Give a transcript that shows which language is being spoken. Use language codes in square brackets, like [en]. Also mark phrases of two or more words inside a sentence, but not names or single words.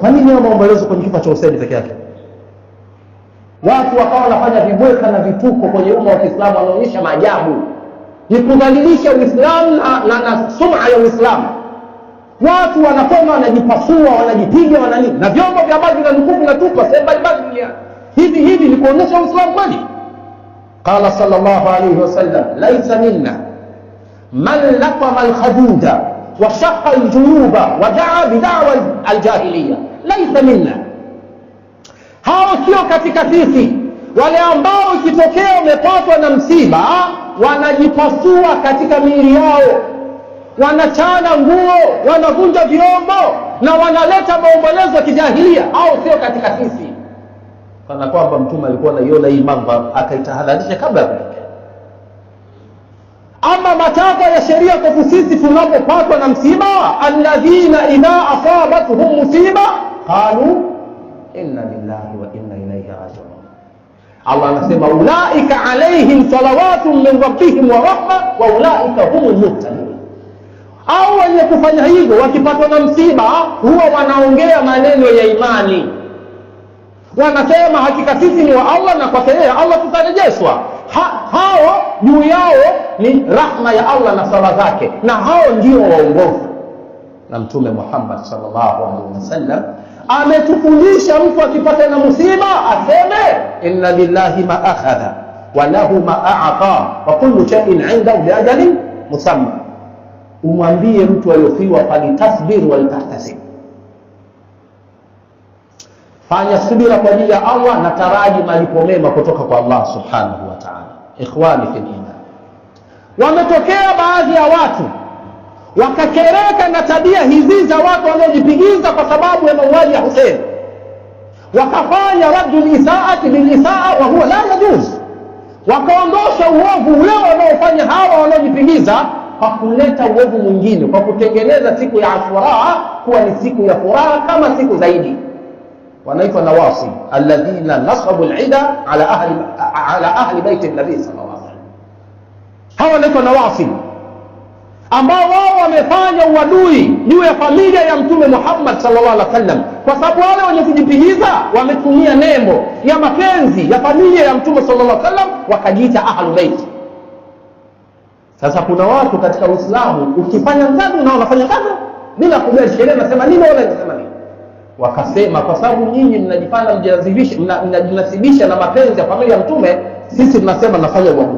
[sw] Kwa nini maombolezo kwenye kifo cha Hussein peke yake? Watu wakawa wanafanya vibweka na vituko kwenye umma wa Kiislamu, wanaonyesha maajabu, ni kudhalilisha Uislamu na sum'a ya Uislamu. Watu wanakoma, wanajipasua, wanajipiga, wananini, na vyombo vya habari vinanukuu vinatupa sehemu mbalimbali dunia. Hivi ni kuonyesha Uislamu kweli? [ar] قال صلى الله عليه وسلم، ليس منا من لطم الخدود وشق الجيوب ودعا بدعوى الجاهلية ليس منا. [sw] Hao sio katika sisi. Wale ambao ikitokea umepatwa na msiba wanajipasua katika miili yao, wanachana nguo, wanavunja vyombo na wanaleta maombolezo ya kijahilia, hao sio katika sisi. Kana kwamba mtume alikuwa anaiona hii mambo akaitahadharisha kabla ya kutokea. Ama matakwa ya sheria kwa sisi tunapopatwa na msiba, [ar] الذين إذا أصابتهم مصيبة قالوا إنا لله وإنا إليه راجعون. [sw] Allah anasema [ar] أولئك عليهم صلوات من ربهم ورحمة وأولئك هم المهتدون. [sw] Au wenye kufanya hivyo wakipatwa na msiba huwa wanaongea maneno ya imani, wanasema hakika sisi ni wa Allah na kwa yeye Allah tutarejeshwa. Hao juu yao ni rahma ya Allah na sala zake, na hao ndio waongofu. Na Mtume Muhammad [ar] صلى الله عليه وسلم [sw] ametufundisha mtu akipata na musiba aseme [ar] إن لله ما أخذ وله ما أعطى وكل شيء عنده بأجل مسمى. [sw] Umwambie mtu aliyofiwa [ar] فلتصبر ولتحتسب, [sw] fanya subira kwa ajili ya Allah na taraji malipo mema kutoka kwa Allah [ar] سبحانه وتعالى. إخواني في الإيمان, [sw] wametokea baadhi ya watu wakakereka na tabia hizi za watu wanaojipigiza kwa sababu ya mauaji ya Hussein, wakafanya [ar] رد الإساءة بالإساءة وهو لا يجوز, [sw] wakaondosha uovu ule wanaofanya hawa wanaojipigiza kwa kuleta uovu mwingine, kwa kutengeneza siku ya Ashura kuwa ni siku ya furaha kama siku zaidi. Wanaitwa [ar] نواصب الذين نصبوا العداء على أهل بيت النبي صلى الله عليه وسلم. [sw] Hawa wanaitwa nawasi ambao wao wamefanya uadui juu ya familia ya Mtume Muhammad [ar] صلى الله عليه وسلم, [sw] kwa sababu wale wenye kujipigiza wametumia nembo ya mapenzi ya familia ya Mtume [ar] صلى الله عليه وسلم [sw] wakajiita [ar] أهل البيت. [sw] Sasa kuna watu katika Uislamu ukifanya kadhi na unafanya kadhi bila kujali sheria nasema nini wala inasema nini, wakasema kwa sababu nyinyi mnajifanya mnajinasibisha na mapenzi ya familia ya Mtume, sisi tunasema nafanya uadui.